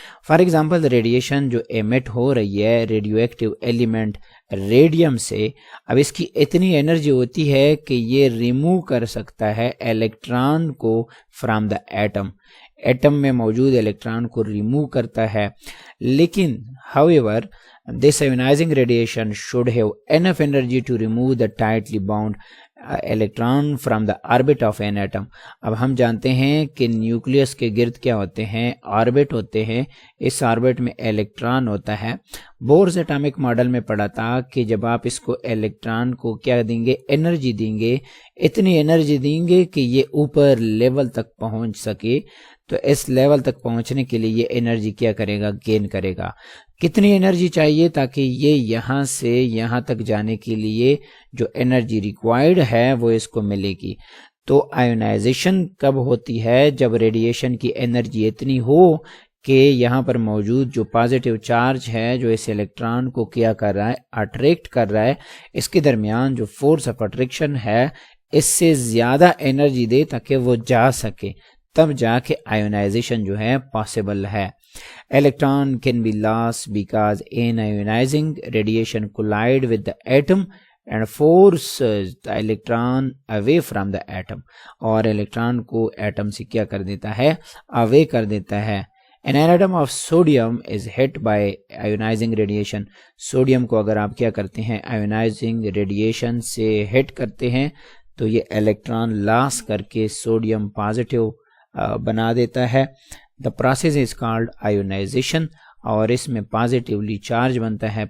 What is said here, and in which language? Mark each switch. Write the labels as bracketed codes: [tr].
[ur] For example radiation جو ایمٹ ہو رہی ہے ریڈیو ایکٹیو ایلیمنٹ ریڈیم سے، اب اس کی اتنی انرجی ہوتی ہے کہ یہ ریموو کر سکتا ہے الیکٹران کو فرام دا ایٹم. ایٹم میں موجود الیکٹران کو ریموو کرتا ہے. لیکن [en] however this ionizing radiation should have enough energy to remove the tightly bound electron from the orbit of an atom. [ur] اب ہم جانتے ہیں کہ نیوکلیس کے گرد کیا ہوتے ہیں، آربٹ ہوتے ہیں. اس آربٹ میں الیکٹران ہوتا ہے. بورز ایٹامک ماڈل میں پڑھا تھا کہ جب آپ اس کو الیکٹران کو کیا دیں گے، انرجی دیں گے، اتنی انرجی دیں گے کہ یہ اوپر لیول تک پہنچ سکے. تو اس لیول تک پہنچنے کے لیے یہ انرجی کیا کرے گا، گین کرے گا. کتنی انرجی چاہیے تاکہ یہ یہاں سے یہاں تک جانے کے لیے جو انرجی ریکوائرڈ ہے وہ اس کو ملے گی. تو آئونائزیشن کب ہوتی ہے، جب ریڈیشن کی انرجی اتنی ہو کہ یہاں پر موجود جو پازیٹیو چارج ہے جو اس الیکٹران کو کیا کر رہا ہے، اٹریکٹ کر رہا ہے، اس کے درمیان جو فورس آف اٹریکشن ہے اس سے زیادہ انرجی دے تاکہ وہ جا سکے، تب جا کے آئونائزیشن جو ہے پاسبل ہے. [en] Electron can be lost because in ionizing radiation collide with the atom and forces the electron away from the atom. [ur] اور الیکٹران کو ایٹم سے کیا کر دیتا ہے، away کر دیتا ہے. [en] An atom of sodium is hit by ionizing radiation. [ur] Sodium کو اگر آپ کیا کرتے ہیں، ionizing radiation سے ہٹ کرتے ہیں تو یہ الیکٹران لاس کر کے سوڈیم پازیٹیو بنا دیتا ہے. [en] The process is called ionization [ur] اور اس میں پازیٹیولی چارج بنتا ہے.